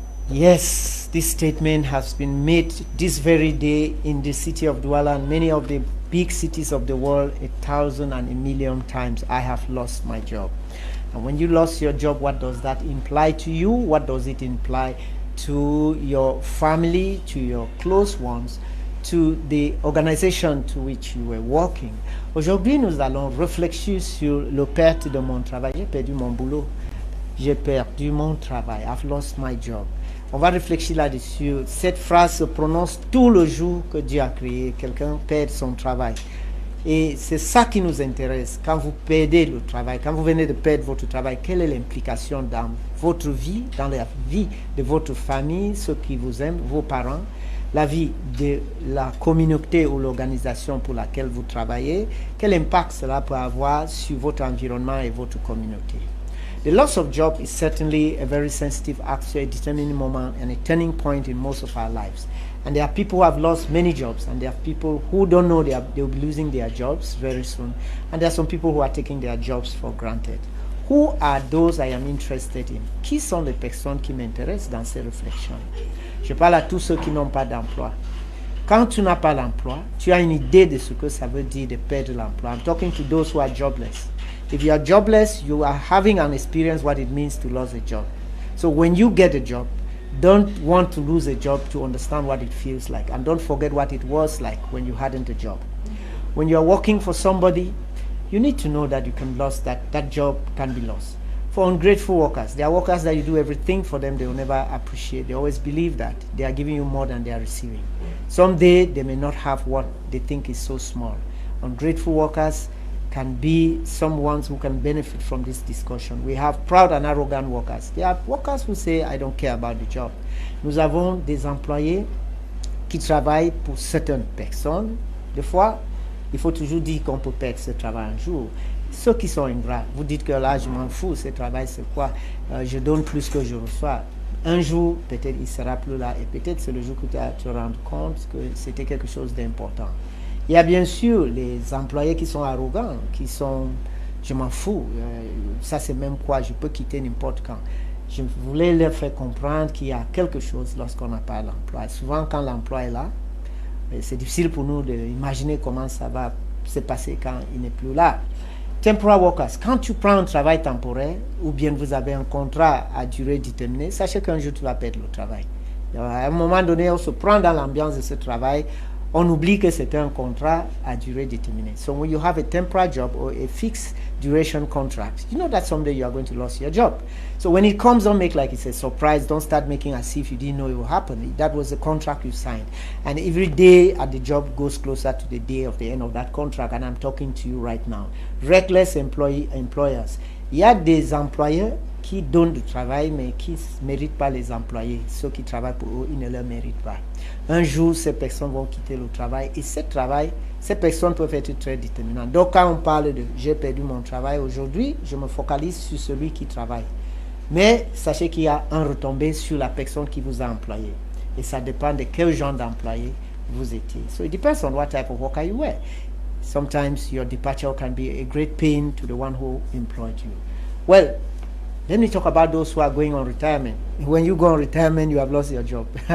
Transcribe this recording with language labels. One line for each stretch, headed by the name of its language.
English: Yes, this statement has been made this very day in the city of Douala and many of the big cities of the world 1,000 and 1,000,000 times. I have lost my job. And when you lost your job, what does that imply to you? What does it imply to your family, to your close ones, to the organization to which you were working?
French: Aujourd'hui, nous allons réfléchir sur le perte de mon travail. J'ai perdu mon boulot. J'ai perdu mon travail.
English: I've lost my job.
French: On va réfléchir là-dessus. Cette phrase se prononce tout le jour que Dieu a créé. Quelqu'un perd son travail. Et c'est ça qui nous intéresse. Quand vous perdez le travail, quand vous venez de perdre votre travail, quelle est l'implication dans votre vie, dans la vie de votre famille, ceux qui vous aiment, vos parents, la vie de la communauté ou l'organisation pour laquelle vous travaillez? Quel impact cela peut avoir sur votre environnement et votre communauté?
English: The loss of job is certainly a very sensitive, actually a determining moment and a turning point in most of our lives. And there are people who have lost many jobs, and there are people who don't know they'll be losing their jobs very soon. And there are some people who are taking their jobs for granted. Who are those I am interested in?
French: Qui sont les personnes qui m'intéressent dans ces réflexions? Je parle à tous ceux qui n'ont pas d'emploi. Quand tu n'as pas d'emploi, tu as une idée de ce que ça veut dire de perdre l'emploi.
English: I'm talking to those who are jobless. If you are jobless, you are having an experience what it means to lose a job. So when you get a job, don't want to lose a job to understand what it feels like. And don't forget what it was like when you hadn't a job. When you are working for somebody, you need to know that you can lose that job can be lost. For ungrateful workers, there are workers that you do everything for them, they will never appreciate. They always believe that they are giving you more than they are receiving. Someday they may not have what they think is so small. Ungrateful workers can be someone who can benefit from this discussion. We have proud and arrogant workers. There are workers who say, I don't care about the job.
French: Nous avons des employés qui travaillent pour certaines personnes. Des fois, il faut toujours dire qu'on peut perdre ce travail un jour. Ceux qui sont ingrats, vous dites que là, je m'en fous, ce travail, c'est quoi? Je donne plus que je reçois. Un jour, peut-être il sera plus là, et peut-être c'est le jour que tu vas te rendre compte que c'était quelque chose d'important. Il y a bien sûr les employés qui sont arrogants, qui sont, je m'en fous, ça c'est même quoi, je peux quitter n'importe quand. Je voulais leur faire comprendre qu'il y a quelque chose lorsqu'on n'a pas l'emploi. Souvent, quand l'emploi est là, c'est difficile pour nous d'imaginer comment ça va se passer quand il n'est plus là.
English: Temporary workers,
French: quand tu prends un travail temporaire ou bien vous avez un contrat à durée déterminée, sachez qu'un jour tu vas perdre le travail. À un moment donné, on se prend dans l'ambiance de ce travail, on oublie que c'est un contrat à durée déterminée.
English: So when you have a temporary job or a fixed duration contract, you know that someday you are going to lose your job. So when it comes, don't make like it's a surprise. Don't start making as if you didn't know it will happen. That was the contract you signed. And every day at the job goes closer to the day of the end of that contract. And I'm talking to you right now. Reckless employers.
French: Il y a des employeurs qui donnent du travail mais qui ne méritent pas les employés. Ceux qui travaillent pour eux, ils ne leur méritent pas. Un jour, ces personnes vont quitter le travail et ce travail, ces personnes peuvent être très déterminantes. Donc quand on parle de « j'ai perdu mon travail aujourd'hui », je me focalise sur celui qui travaille. Mais sachez qu'il y a un retombé sur la personne qui vous a employé. Et ça dépend de quel genre d'employé vous étiez.
English: So it depends on what type of worker you were. Sometimes your departure can be a great pain to the one who employed you. Well, let me talk about those who are going on retirement. When you go on retirement, you have lost your job.